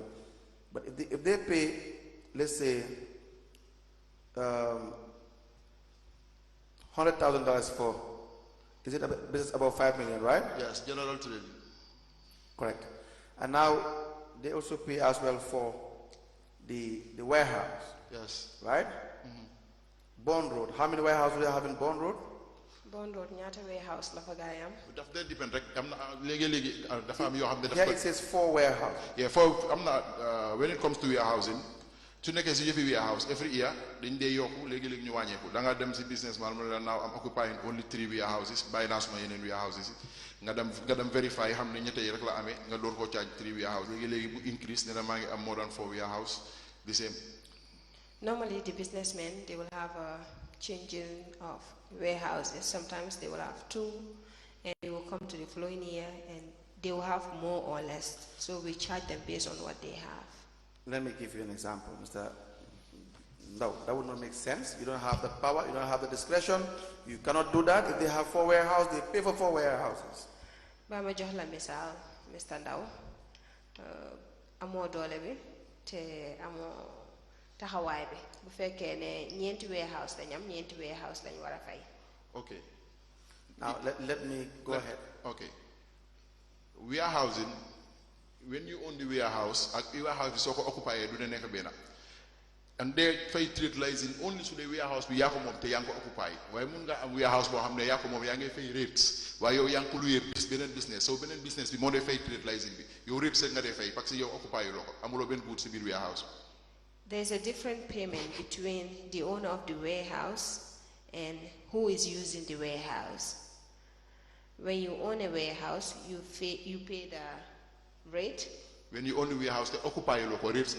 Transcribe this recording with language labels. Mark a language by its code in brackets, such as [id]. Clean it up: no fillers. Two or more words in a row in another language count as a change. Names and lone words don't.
[en] But if they pay, let's say, $100,000 for, is it a business about 5 million, right? Yes, general trading. Correct. And now they also pay as well for the warehouse. Yes. Right? Mm-hmm. Bond Road. How many warehouses do they have in Bond Road? [wo] Bond Road ñaata warehouse la fa gaayam. Daf dee depend rek am na léegi dafa am yoo xam ne. [en] Here it says 4 warehouses. Yeah, for [wo] am na [en] when it comes to warehousing, [wo] su nekkee si yëfi warehouse [en] every year [wo] dañ dee yokku léegi ñu wàññeeku da nga dem si businessman mu ne la [en] now I'm occupying only 3 warehouses [wo] bàyyi naa suma yeneen warehouses nga dem verify xam ne ñette yi rek la amee nga door koo charge 3 warehouses léegi bu increase ne la maa ngi am [en] more than 4 warehouse the same. Normally the businessmen, they will have a changing of warehouses. Sometimes they will have 2 and they will come to the following year and they will have more or less. So we charge them based on what they have. Let me give you an example, Mr. No, that would not make sense. You don't have the power, you don't have the discretion. You cannot do that. If they have 4 warehouses, they pay for 4 warehouses. [wo] Bama jox la misal, Mr. Ndow. Amo doole bi te amo taxawaay bi bu fekkee ne ñeenti warehouse lañ am ñeenti warehouse lañ war a fay. [en] Okay. Now let me go ahead. Okay. Warehousing, when you own the warehouse, [wo] ak warehouse bi soo ko occupy du ne nekk benn. [en] and they [wo] fay [en] trade license only [wo] su [en] the warehouse [wo] bi yaa ko moom te yaa ngi ko occupy waaye mun nga am warehouse boo xam ne yaa ko moom yaa ngay fay rates waaye yow yaa ngi ko luyee beneen business so beneen business bi moo dee fay [en] trade license [wo] bi yow rates nga dee fay [fr] parce que [wo] yow occupy yu loo ko amuloo benn boot si biir warehouse. [en] There's a different payment between the owner of the warehouse and who is using the warehouse. When you own a warehouse, you pay the rate. When you own a warehouse, they occupy your local rates.